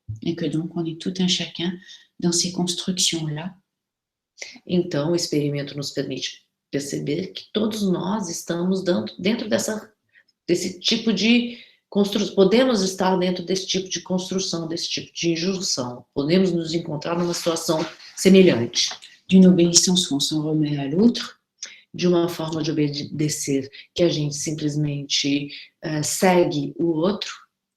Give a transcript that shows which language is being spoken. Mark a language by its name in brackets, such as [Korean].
[French] Et que donc on est tout un chacun dans ces constructions-là. [Portuguese] Então, o experimento nos permite perceber que todos nós estamos dentro desse tipo de construção, podemos estar dentro desse tipo de construção, desse tipo de injunção, podemos nos encontrar numa situação semelhante. [French] D'une obéissance où on s'en remet à l'autre. [Portuguese] De uma forma de obedecer que a gente simplesmente segue o outro.